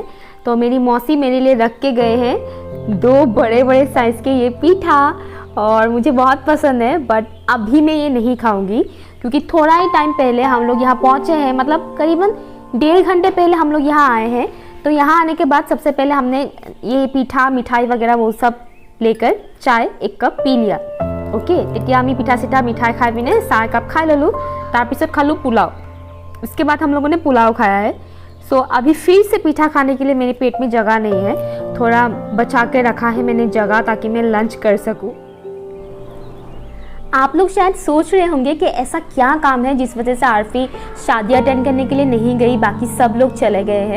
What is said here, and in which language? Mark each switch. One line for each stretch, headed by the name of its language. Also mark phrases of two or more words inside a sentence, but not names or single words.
Hindi: तो मेरी मौसी मेरे लिए रख के गए हैं 2 बड़े बड़े साइज़ के ये पिठा, और मुझे बहुत पसंद है। बट अभी मैं ये नहीं खाऊंगी, क्योंकि थोड़ा ही टाइम पहले हम लोग यहाँ पहुँचे हैं, मतलब करीबन 1.5 घंटे पहले हम लोग यहाँ आए हैं। तो यहाँ आने के बाद सबसे पहले हमने ये पिठा मिठाई वगैरह वो सब लेकर चाय 1 कप पी लिया। ओके,
Assamese: তেতিয়া আমি পিঠা চিঠা মিঠাই খাই পিনে চাহ কাপ খাই ললোঁ। তাৰপিছত খালোঁ
Hindi: पुलाव, उसके बाद हम लोगों ने पुलाव खाया है। सो अभी फिर से पीठा खाने के लिए मेरे पेट में जगह नहीं है, थोड़ा बचा के रखा है मैंने जगह, ताकि मैं लंच कर सकूं। आप लोग शायद सोच रहे होंगे कि ऐसा क्या काम है जिस वजह से आरफी शादी अटेंड करने के लिए नहीं गई, बाकी सब लोग चले गए हैं।